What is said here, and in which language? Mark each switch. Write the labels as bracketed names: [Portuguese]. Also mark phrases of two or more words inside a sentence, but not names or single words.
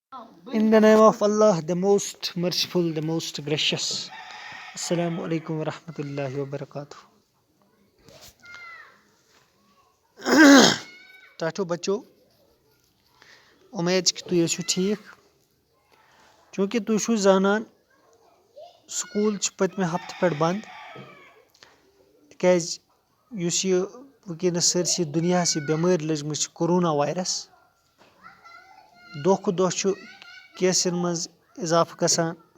[English] In the name of Allah, the most merciful, the most gracious. [Arabic] السلام عليكم ورحمة الله وبركاته. [Kashmiri] टाटो बच्चों, उम्मीद कि तुम ٲسِو ٹھیٖک चूँकि तुम چھُو زانان سکوٗل چھِ پٔتمہِ ہفتہٕ پٮ۪ٹھ بنٛد تِکیازِ یُس یہِ وٕنکیٚنس سٲرسٕے دُنیاہس یہِ بٮ۪مٲرۍ لٔجمٕژ چھِ کورونا وایرس دۄہ کھۄتہٕ دۄہ چھُ کیسن منٛز اضافہٕ گژھان